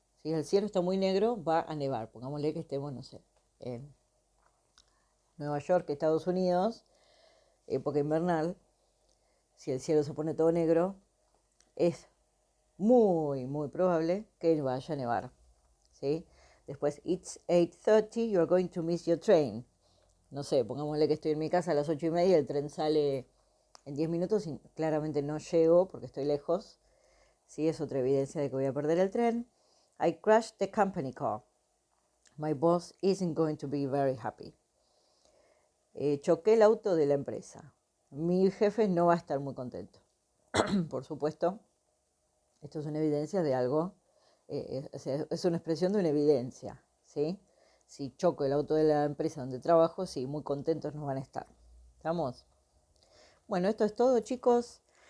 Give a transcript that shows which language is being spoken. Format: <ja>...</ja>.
<es>Si el cielo está muy negro, va a nevar. Pongámosle que estemos, no sé, en Nueva York, Estados Unidos, época invernal. Si el cielo se pone todo negro, es muy, muy probable que vaya a nevar, ¿sí? Después,</es> <en>it's 8:30, you're going to miss your train.</en> <es>No sé, pongámosle que estoy en mi casa a las 8:30, el tren sale en 10 minutos y claramente no llego porque estoy lejos. Sí, es otra evidencia de que voy a perder el tren.</es> <en>I crashed the company car. My boss isn't going to be very happy.</en> <es>Choqué el auto de la empresa. Mi jefe no va a estar muy contento. Por supuesto, esto es una evidencia de algo, es una expresión de una evidencia, ¿sí? Si choco el auto de la empresa donde trabajo, sí, muy contentos no van a estar. ¿Estamos? Bueno, esto es todo, chicos.</es>